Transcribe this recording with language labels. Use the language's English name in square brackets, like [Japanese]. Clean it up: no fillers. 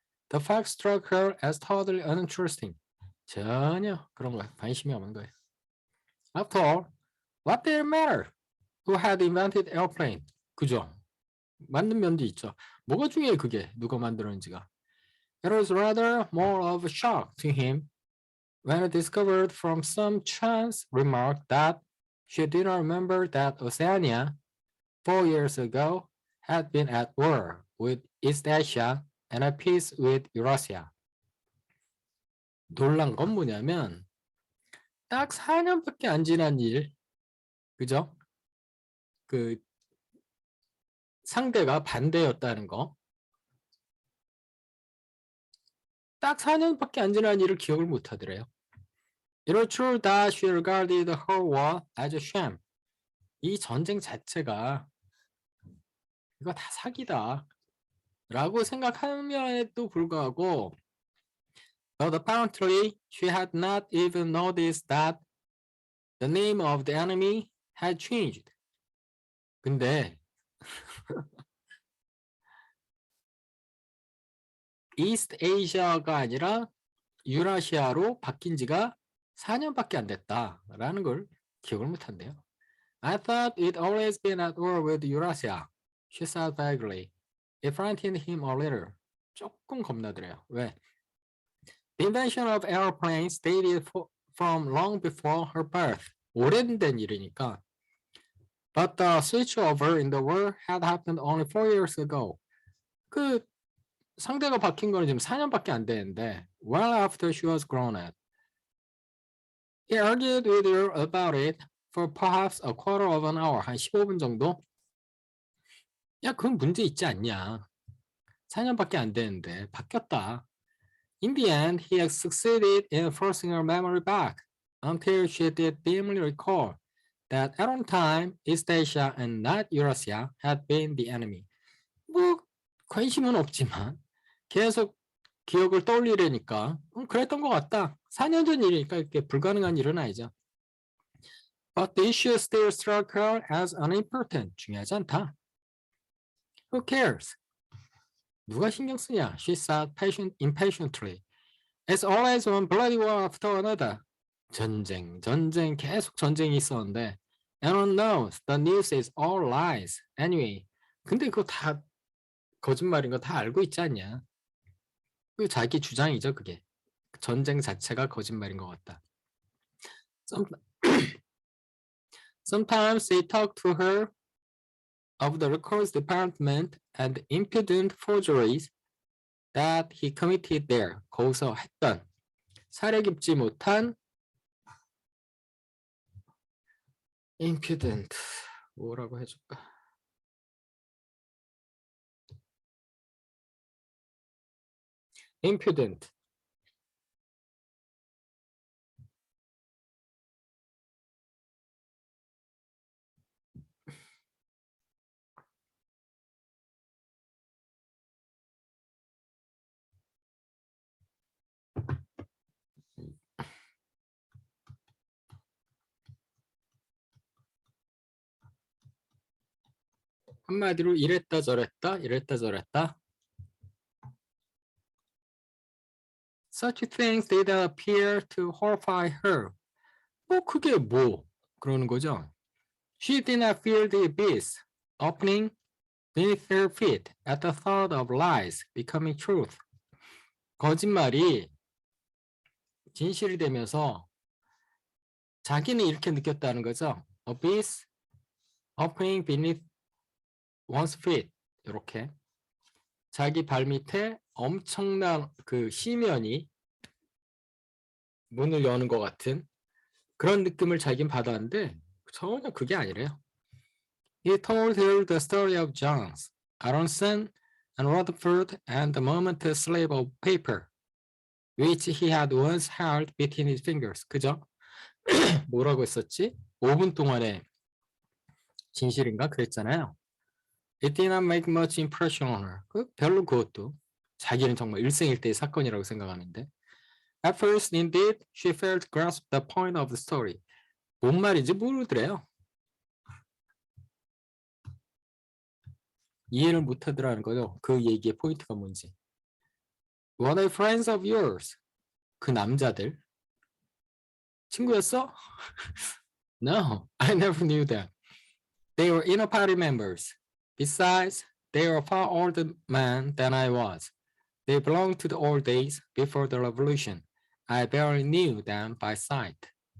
[English] The fact struck her as totally uninteresting. [Korean] 전혀 그런 거 관심이 없는 거예요. [English] After all, what did it matter? Who had invented airplane? [Korean] 그죠? 만든 면도 있죠. 뭐가 중요해 그게 누가 만들었는지가. [English] It was rather more of a shock to him when he discovered from some chance remark that she did not remember that Oceania, 4 years ago, had been at war with East Asia and at peace with Eurasia. [Korean] 놀란 건 뭐냐면 딱 4년밖에 안 지난 일, 그죠? 그 상대가 반대였다는 거. 딱 4년밖에 안 지난 일을 기억을 못 하더래요. [English] It was true that she regarded the whole war as a sham. [Korean] 이 전쟁 자체가 이거 다 사기다 라고 생각함에도 불구하고 [English] but apparently she had not even noticed that the name of the enemy had changed. [Korean] 근데 이스트 아시아가 아니라 유라시아로 바뀐 지가 4년밖에 안 됐다라는 걸 기억을 못 한대요. [English] I thought it always been at war with Eurasia, she said vaguely. It frightened him a little. [Korean] 조금 겁나더래요. 왜? [English] The invention of airplanes dated from long before her birth. [Korean] 오래된 일이니까. [English] But the switchover in the war had happened only 4 years ago. [Korean] 그 상대가 바뀐 거는 지금 4년밖에 안 되는데 [English] well after she was grown up. He argued with her about it for perhaps a quarter of an hour. [Korean] 한 15분 정도? 야, 그건 문제 있지 않냐. 4년밖에 안 되는데 바뀌었다. [English] In the end, he had succeeded in forcing her memory back until she did dimly recall that at one time, East Asia and not Eurasia had been the enemy. [Korean] 뭐 관심은 없지만 계속 기억을 떠올리려니까 그랬던 것 같다. 4년 전 일이니까 이렇게 불가능한 일은 아니죠. [English] But the issue still struck her as unimportant. [Korean] 중요하지 않다. [English] Who cares? [Korean] 누가 신경 쓰냐? [English] She said impatiently. It's always one bloody war after another. [Korean] 전쟁, 계속 전쟁이 있었는데 [English] Everyone knows the news is all lies. Anyway, [Korean] 근데 그거 다 거짓말인 거 다 알고 있지 않냐? 그 자기 주장이죠, 그게. 전쟁 자체가 거짓말인 것 같다. [English] Sometimes they talk to her of the records department and impudent forgeries that he committed there. [Korean] 거기서 했던 사려 깊지 못한 impudent 뭐라고 해줄까? impudent 한마디로 이랬다 저랬다. [English] Such things did appear to horrify her. [Korean] 뭐 그게 뭐 그러는 거죠. [English] She did not feel the abyss opening beneath her feet at the thought of lies becoming truth. [Korean] 거짓말이 진실이 되면서 자기는 이렇게 느꼈다는 거죠. [English] Abyss opening beneath one's feet. [Korean] 이렇게 자기 발 밑에 엄청난 그 시면이 문을 여는 것 같은 그런 느낌을 자기는 받았는데 전혀 그게 아니래요. [English] He told her the story of Jones, Aronson, and Rutherford and the momentous slip of paper, which he had once held between his fingers. [Korean] 그죠? 뭐라고 했었지? 5분 동안의 진실인가? 그랬잖아요. It did not make much impression on her. 별로 그것도 자기는 정말 일생일대의 사건이라고 생각하는데. [English] At first, indeed, she failed to grasp the point of the story. [Korean] 뭔 말인지 모르더래요. 이해를 못하더라는 거죠. 그 얘기의 포인트가 뭔지. [English] Were they friends of yours? [Korean] 그 남자들 친구였어? [English] No, I never knew them. They were inner party members. Besides, they were far older men than I was. They belonged to the old days before the revolution. I barely knew them by sight.